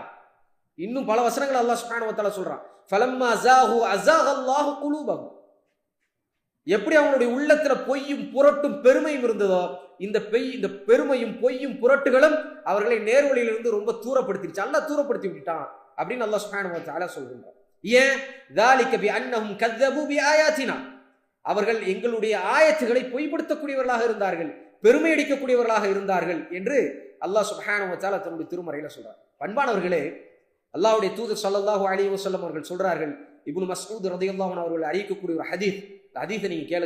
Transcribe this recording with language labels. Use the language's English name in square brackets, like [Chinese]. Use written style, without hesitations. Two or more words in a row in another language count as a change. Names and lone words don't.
[Tamil] இன்னும் பல வசனங்கள் [Arabic] الله سبحانه وتعالى [Tamil] சொல்றான், [Arabic] فلما زاغوا أزاغ الله قلوبهم. [Tamil] எப்படி அவங்களுடைய உள்ளத்துல பொய்யும் புரட்டும் பெருமையும் இருந்ததோ, இந்த பெருமையும் பொய்யும் புரட்டுகளும் அவர்களை நேர்வழியிலிருந்து ரொம்ப தூரப்படுத்திடுச்சு. அல்லாஹ் தூரப்படுத்தி விட்டான் அப்படின்னு [Arabic] الله سبحانه وتعالى [Tamil] சொல்றான். ஏன்? [Arabic] ذلك بانهم كذبوا بآياتنا. [Tamil] அவர்கள் எங்களுடைய ஆயத்துகளை பொய்ப்படுத்தக்கூடியவர்களாக இருந்தார்கள், பெருமை அடிக்கக்கூடியவர்களாக இருந்தார்கள் என்று [Arabic] الله سبحانه وتعالى [Tamil] தன்னுடைய திருமறையில சொல்றார். அன்பானவர்களே, அல்லாஹ்வுடைய தூதர் [Arabic] صلى الله عليه وسلم [Tamil] அவர்கள் சொல்றார்கள், இப்னு மஸ்ஊத் [Arabic] رضي الله عنه [Tamil] அவர்கள் அறிவிக்கக்கூடிய ஒரு ஹதீஸ், இந்த ஹதீஸை நீங்க கேளுங்க.